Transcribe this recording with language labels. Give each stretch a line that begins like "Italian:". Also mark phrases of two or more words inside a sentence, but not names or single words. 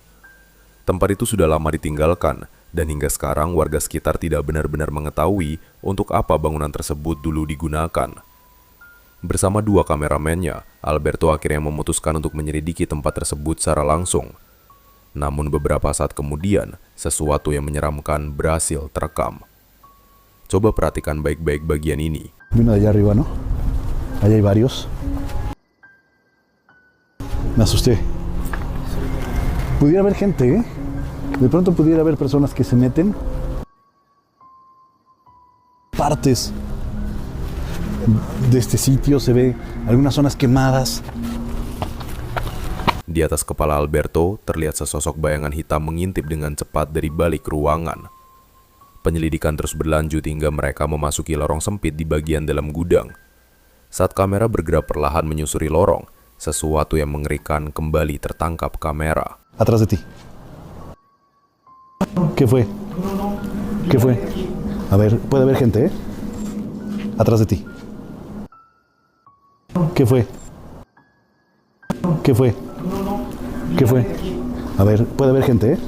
Indonesian: Tempat itu sudah lama ditinggalkan, dan hingga sekarang warga sekitar tidak benar-benar mengetahui untuk apa bangunan tersebut dulu digunakan. Bersama dua kameramennya, Alberto akhirnya memutuskan untuk menyelidiki tempat tersebut secara langsung. Namun beberapa saat kemudian, sesuatu yang menyeramkan berhasil terekam. Coba perhatikan baik-baik bagian ini.
Spanish: Vino de allá arriba, ¿no? Allá hay varios. Me asusté. Pudiera haber gente, ¿eh? De pronto pudiera haber personas que se meten. Partes de este sitio se ve algunas zonas quemadas.
Indonesian: Di atas kepala Alberto terlihat sesosok bayangan hitam mengintip dengan cepat dari balik ruangan. Penyelidikan terus berlanjut hingga mereka memasuki lorong sempit di bagian dalam gudang. Saat kamera bergerak perlahan menyusuri lorong, sesuatu yang mengerikan kembali tertangkap kamera.
Spanish: Atrás de ti. ¿Qué fue? ¿Qué fue? A ver, puede haber gente, ¿eh? Atrás de ti. ¿Qué fue? ¿Qué fue? ¿Qué fue? A ver, puede haber gente, ¿eh?